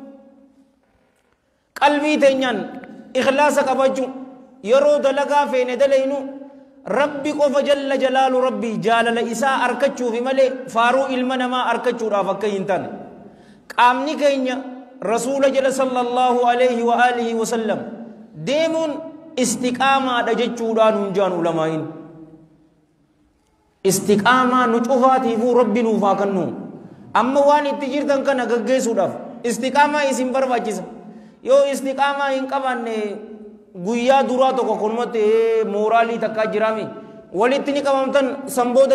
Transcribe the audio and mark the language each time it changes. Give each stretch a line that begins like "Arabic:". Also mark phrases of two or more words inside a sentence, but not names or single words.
Oromo: qalbii teenyaan ikhlaasa qabachuu yeroo dalagaa feene dalaynu rabbi qofa
Arabic: جل جلاله
Oromo: rabbii jaalala isaa arkachuufi malee faaruu ilma namaa arkachuudhaaf akka hin taane qaamni keenya rasuula jala
Arabic: صلى الله عليه وعلى آله وسلم
Oromo: deemuun istiqaamaadha jechuudhaan hunjaan ulamaa'iin istiqaamaa nu cufaatiifuu rabbi nuuf haa kennu amma waan itti jirtan kana gaggeessuudhaaf istiqaamaa isin barbaachisa yoo istiqaamaa hin qabaanne guyyaa duraa tokko kunumatti mooraalii takkaa jiraami walitti ni qabamtan sanbooda